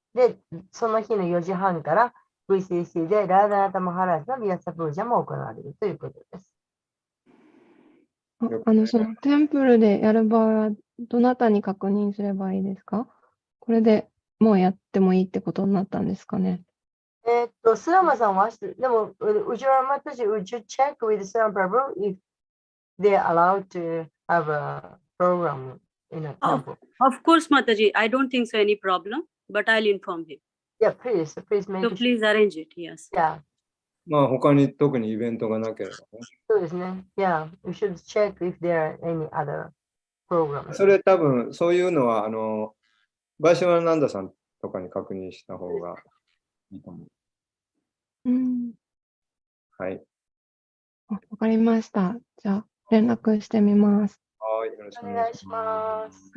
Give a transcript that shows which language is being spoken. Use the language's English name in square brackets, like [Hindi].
[Japanese] で、その日の4時半から VCC でラーダナタマハラジのビアサプージャも行われるということです。そのテンプルでやる場合は、どなたに確認すればいいですか？これでもうやってもいいってことになったんですかね？スラマさんは、でも、 [English] would you check with Sram Prabhu if they're allowed to have a program in a temple? Of course, Mataji, I don't think so any problem, but I'll inform him. Yeah, please make So sure. please arrange it, yes. Yeah, [Japanese] まあ他に特にイベントがなければね。そうですね。 [English] Yeah, you should check if there are any other programs. [Japanese] それ多分そういうのはバイシュワナンダさんとかに確認した方がいいと思う。はい。わかりました。じゃあ、連絡してみます。はい、よろしくおお願いし願いします。